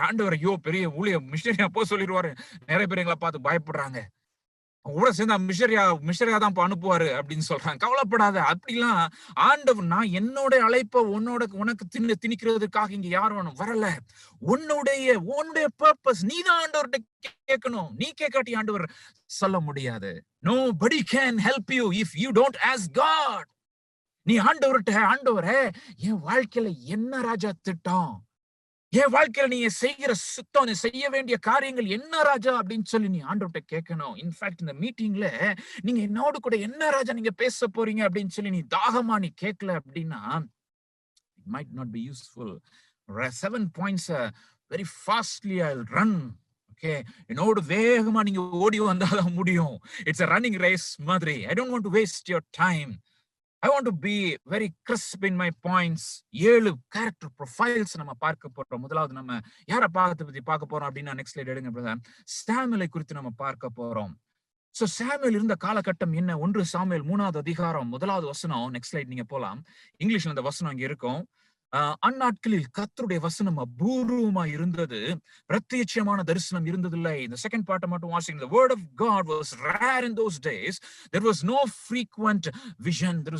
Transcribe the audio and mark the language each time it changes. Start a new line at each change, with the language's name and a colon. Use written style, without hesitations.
Tamil: ஆண்டவர் ஐயோ பெரிய ஊழியம் மிஷனரி அப்போ சொல்லிடுவாரு. நிறைய பேர் எங்களை பார்த்து பயப்படுறாங்க. கூட சேர்ந்தா மிஷரியா தான் அனுப்புவாரு அப்படின்னு சொல்றாங்க. கவலைப்படாத. அப்படிலாம் ஆண்டவர் நான் என்னோட அழைப்ப உனக்கு திணிக்கிறதுக்காக இங்க யாரும் வரல. உன்னுடைய பர்பஸ் நீதான் ஆண்டவர்கிட்ட கேட்கணும். நீ கேட்காட்டி ஆண்டவர் சொல்ல முடியாது.
English: Nobody can help you if you don't ask God.
Tamil: நீ ஆண்டவர்கிட்ட ஆண்டவரே என் வாழ்க்கையில என்ன ராஜா திட்டம், என் வாழ்க்கையில நீங்க செய்கிற சுத்தம், நீ செய்ய வேண்டிய காரியங்கள் என்ன ராஜா அப்படின்னு சொல்லி நீ ஆண்டவர்கிட்ட கேட்கணும். இன்ஃபேக்ட் இந்த மீட்டிங்ல நீங்க என்னோடு கூட என்ன ராஜா நீங்க பேச போறீங்க அப்படின்னு சொல்லி நீ தாகமா நீ கேட்கல அப்படின்னா
English: it might not be useful. 7 points very fastly I'll run.
Tamil: Okay, என்னோடு வேகமா நீங்க ஓடி வந்தாதான் முடியும்.
English: It's a running race மாதிரி. I don't want to waste your time. I want to be very crisp in my points.
Tamil: 7 character profiles நம்ம பார்க்க போறோம். முதலாவது நம்ம யாரை பார்க்க போறோம் அப்படின்னா நெக்ஸ்ட் ஸ்லைட் எடுங்க பிரதர். சாமுவேலை குறித்து நம்ம பார்க்க போறோம். சோ சாமுவேல் இருந்த காலகட்டம் என்ன? 1 சாமுவேல் 3வது அதிகாரம் 1வது வசனம். நெக்ஸ்ட் ஸ்லைட் நீங்க போலாம். இங்கிலீஷ்ல அந்த வசனம் இங்க இருக்கும். அந்நாட்களில் கர்த்தருடைய வசனம் அபூர்வமா இருந்தது, பிரத்யட்சமான தரிசனம் இருந்ததில்லை. இந்த செகண்ட் பார்ட் மட்டும் வாசிங்க.
English: The word of God was rare in those days. There was no frequent vision.